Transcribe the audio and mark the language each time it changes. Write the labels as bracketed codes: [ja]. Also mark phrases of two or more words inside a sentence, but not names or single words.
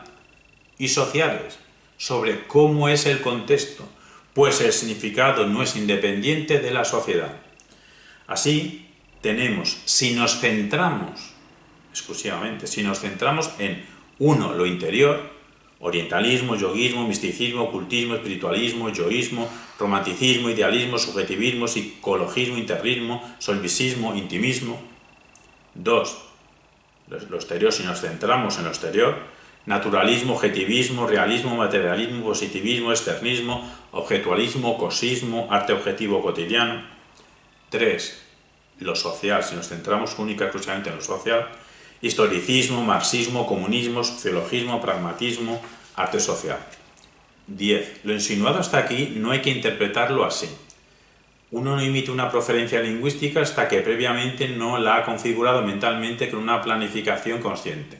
[es] Y sociales, sobre cómo es el contexto, pues el significado no es independiente de la sociedad. Así, tenemos, si nos centramos exclusivamente, si nos centramos en 1, lo interior, orientalismo, yoguismo, misticismo, ocultismo, espiritualismo, yoísmo, romanticismo, idealismo, subjetivismo, psicologismo, interrismo, solipsismo, intimismo. 2, lo exterior, si nos centramos en lo exterior, naturalismo, objetivismo, realismo, materialismo, positivismo, externismo, objetualismo, cosismo, arte objetivo cotidiano. 3. Lo social, si nos centramos única y exclusivamente en lo social, historicismo, marxismo, comunismo, sociologismo, pragmatismo, arte social. 10. Lo insinuado hasta aquí no hay que interpretarlo así. Uno no emite una proferencia lingüística hasta que previamente no la ha configurado mentalmente con una planificación consciente.